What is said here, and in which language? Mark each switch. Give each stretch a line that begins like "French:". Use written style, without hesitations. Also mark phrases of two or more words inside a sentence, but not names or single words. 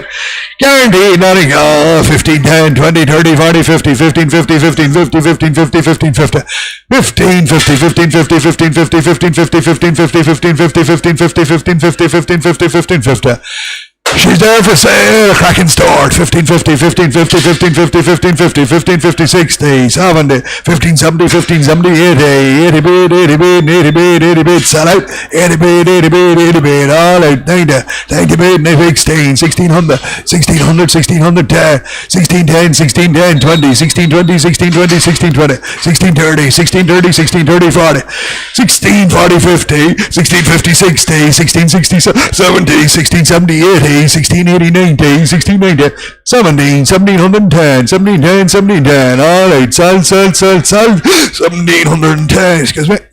English: Guaranteed, not a golf. 15, 10, 20, 30, 40, 50, 15, 50, 15, 50, 15, 50, 15, 50, 15, 50, 15, 50, 15, 50, 15, 50, 15, 50, 15, 50, 15, 50, 15, 50, 15, 50, 15, 50. She's there for sale, cracking store, 1550, 1550, 1550, 1550, 1550, 60, 70, 1570, 1570, 80, 80 bid, 80 bid, 80 bid, 80 bid, sell out, 80 bid, 80 bid, 80 bid, all out, 90, 90 bid, 16, 1600, 1600, 1610, 1610, 1610, 20, 1620, 1620, 1620, 1630, 1630, 1630, 40, 1640, 50, 1650, 60, 1660, 70, 1670, 80, 1680, 90, 1690, 17, 1710, 1710, 1710, all right, sell, 1710, excuse me.